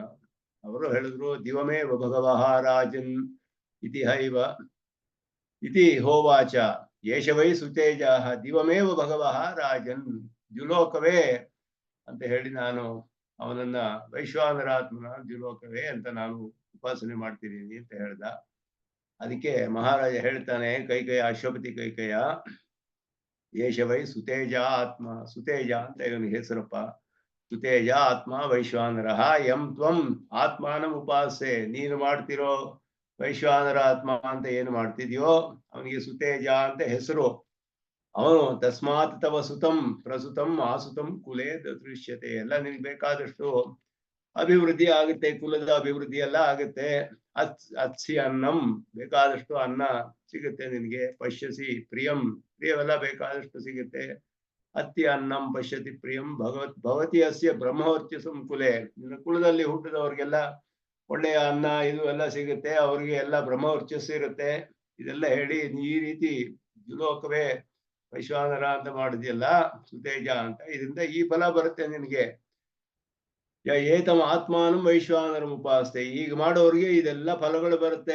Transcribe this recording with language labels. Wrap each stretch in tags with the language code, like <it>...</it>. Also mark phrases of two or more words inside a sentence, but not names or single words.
<kn>ಅವರು ಹೇಳಿದ್ರು</kn> <sa>ದಿವಮೇವ ಭಗವಃ ರಾಜನ್ ಇತಿ ಹೈವ ಇತಿ ಹೋವಾಚ ಯೇಷ ವೈ ಸುತೇಜಾಹ ದಿವಮೇವ ಭಗವಃ ರಾಜನ್,</sa> <kn>ದ್ಯುಲೋಕವೇ ಅಂತ ಹೇಳಿ ನಾನು ಅವನನ್ನ ವೈಶ್ವಾನರಾತ್ಮನ ದ್ಯುಲೋಕವೇ ಅಂತ ನಾನು ಉಪಾಸನೆ ಮಾಡ್ತಿದ್ದೀನಿ ಅಂತ ಹೇಳ್ದ. ಅದಕ್ಕೆ ಮಹಾರಾಜ ಹೇಳ್ತಾನೆ, ಕೈಕೇಯ ಅಶ್ವಪತಿ ಕೈಕೇಯ,</kn> <sa>ಯೇಷ ವೈ ಸುತೇಜ ಆತ್ಮ,</sa> <kn>ಸುತೇಜ ಅಂತ ಇವನಿಗೆ ಹೆಸರಪ್ಪ,</kn> <sa>ಸುತೇಜ ಆತ್ಮ ವೈಶ್ವಾನರಃ ಯಂ ತ್ವಂ ಆತ್ಮಾನಂ ಉಪಾಸೆ,</sa> <kn>ನೀನು ಮಾಡ್ತಿರೋ ವೈಶ್ವಾನರ ಆತ್ಮ ಅಂತ ಏನು ಮಾಡ್ತಿದ್ಯೋ ಅವನಿಗೆ ಸುತೇಜ ಅಂತ ಹೆಸರು. ಅವನು</kn> <sa>ತಸ್ಮಾತ್ ತವ ಸುತಂ ಪ್ರಸುತಂ ಆಸುತಂ ಕುಲೇ ದೃಶ್ಯತೆ,</sa> <kn>ಎಲ್ಲ ನಿನ್ಗೆ ಬೇಕಾದಷ್ಟು ಅಭಿವೃದ್ಧಿ ಆಗುತ್ತೆ, ಕುಲದ ಅಭಿವೃದ್ಧಿ ಎಲ್ಲ ಆಗುತ್ತೆ.</kn> <sa>ಅತ್ಸಿ ಅನ್ನಂ,</sa> <kn>ಬೇಕಾದಷ್ಟು ಅನ್ನ ಸಿಗುತ್ತೆ ನಿನ್ಗೆ.</kn> <sa>ಪಶ್ಯಸಿ ಪ್ರಿಯಂ,</sa> <kn>ಪ್ರಿಯವೆಲ್ಲ ಬೇಕಾದಷ್ಟು ಸಿಗುತ್ತೆ.</kn> <sa>ಅತ್ತಿ ಅನ್ನಂ ಪಶ್ಯತಿ ಪ್ರಿಯಂ ಭವತಿ ಅಸ್ಯ ಬ್ರಹ್ಮವರ್ಚಸಂ ಕುಲೆ,</sa> <kn>ನಿನ್ನ ಕುಲದಲ್ಲಿ ಹುಟ್ಟಿದವ್ರಿಗೆಲ್ಲ ಒಳ್ಳೆಯ ಅನ್ನ ಇದು ಎಲ್ಲ ಸಿಗುತ್ತೆ, ಅವ್ರಿಗೆ ಎಲ್ಲ ಬ್ರಹ್ಮವರ್ಚಸ್ಸು ಇರುತ್ತೆ. ಇದೆಲ್ಲ ಹೇಳಿ ಈ ರೀತಿ ದ್ಯುಲೋಕವೇ ವೈಶ್ವಾನರ ಅಂತ ಮಾಡಿದ್ಯಲ್ಲ ಸುತೇಜ ಅಂತ, ಇದರಿಂದ ಈ ಫಲ ಬರುತ್ತೆ ನಿನಗೆ.</kn> <sa>ಏತಮ ಆತ್ಮಾನಂ ವೈಶ್ವಾನರಂ ಉಪಾಸತೆ,</sa> <kn>ಈಗ ಮಾಡೋರಿಗೆ ಇದೆಲ್ಲ ಫಲಗಳು ಬರುತ್ತೆ.</kn>